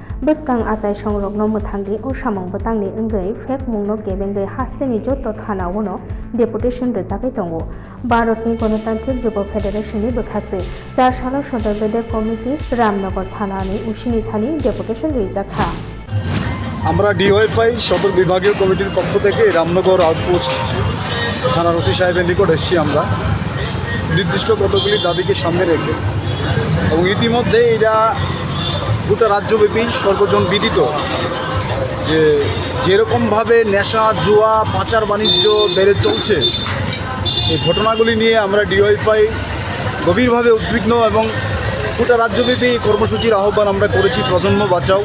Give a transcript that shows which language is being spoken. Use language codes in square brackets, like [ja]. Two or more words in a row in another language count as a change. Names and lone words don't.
[trp] Buskang Achai Songrokno Muthangdi o Samong Butangni Engei Fek Mungno Gebengei Hasteni Joto Thana Wono Deputation Rejakai Tongo Bharotni Gণতান্ত্রিক Jubo Federation ni Bukhatri 4 salo Sodarbede Committee Ramnagar Thanani Ushini Thani Deputation Rejakha [bn] আমরা ডিওয়াইফাই সদর বিভাগীয় কমিটির পক্ষ থেকে রামনগর আউটপোস্ট থানার ওসি সাহেবের নিকট এসেছি আমরা নির্দিষ্ট কতগুলি দাবিকে সামনে রেখে এবং ইতিমধ্যে এটা গোটা রাজ্যব্যাপী সর্বজন বিদিত যে যেরকমভাবে নেশা জুয়া পাচার বাণিজ্য বেড়ে চলছে এই ঘটনাগুলি নিয়ে আমরা ডিওয়াইফাই গভীরভাবে উদ্বিগ্ন এবং গোটা রাজ্যব্যাপী কর্মসূচির আহ্বান আমরা করেছি প্রজন্ম বাঁচাও।